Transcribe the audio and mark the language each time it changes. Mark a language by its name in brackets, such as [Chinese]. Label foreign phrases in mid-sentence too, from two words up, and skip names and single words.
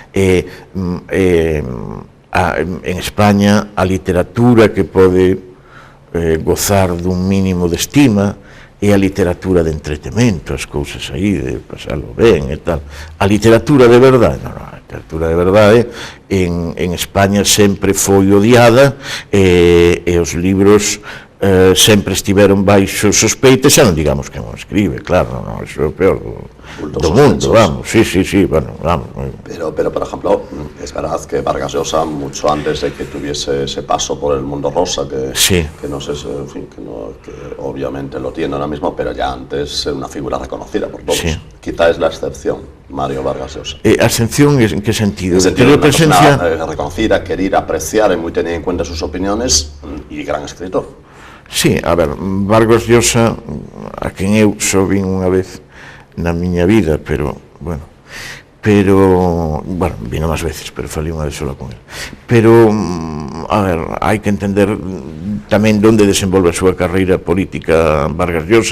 [Galician] En España a literatura que pode gozar dun mínimo de estima é a literatura de entretemento, as cousas aí de pasarlo ben e tal. A literatura de verdade, non, a literatura de verdade en España sempre foi odiada e os libros sempre estiveron baixo sospeita, xa non digamos que non escribe, claro, non, iso é o peor do mundo, vamos, sí, bueno, vamos. [Spanish] Pero, por ejemplo, es verdad que Vargas Llosa, mucho antes de que tuviese ese paso por el mundo rosa, que no sé, en fin, que obviamente lo tiene ahora mismo, pero ya antes era una figura reconocida por todos. Sí. Quizá es la excepción, Mario Vargas Llosa. ¿Excepción en qué sentido? En el sentido de una persona reconocida, querida, apreciada y muy tenida en cuenta sus opiniones y gran escritor. Sí, a ver, Vargas Llosa, [Galician] a quen eu só vin unha vez na miña vida, pero, bueno, vino máis veces, pero falei unha vez sola con ele. Pero, a ver, hai que entender tamén onde desenvolve a súa carreira política Vargas Llosa.